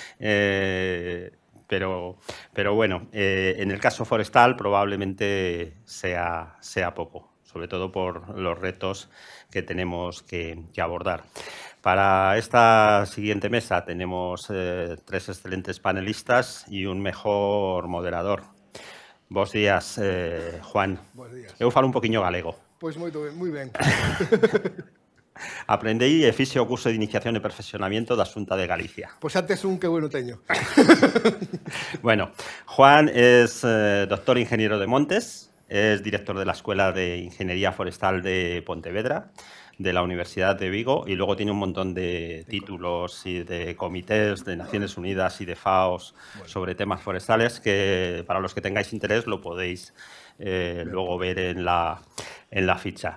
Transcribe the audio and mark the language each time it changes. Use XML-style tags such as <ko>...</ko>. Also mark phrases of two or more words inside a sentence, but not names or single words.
<es>Pero bueno, en el caso forestal probablemente sea poco, sobre todo por los retos que tenemos que abordar. Para esta siguiente mesa tenemos 3 excelentes panelistas y un mejor moderador.</es> <gl>Bos días, Juan. Bos días. Eu falo un poquinho galego. Pois moi ben. Aprendei e fixe o curso de iniciación e perfeccionamiento da Xunta de Galicia. Pois xa tes un que bueno teño.</gl> <es>Bueno, Juan es doctor ingeniero de montes, es director de la Escuela de Ingeniería Forestal de Pontevedra, de la Universidad de Vigo, y luego tiene un montón de títulos y de comités de Naciones Unidas y de FAOs sobre temas forestales que, para los que tengáis interés, lo podéis luego ver en la ficha.</es>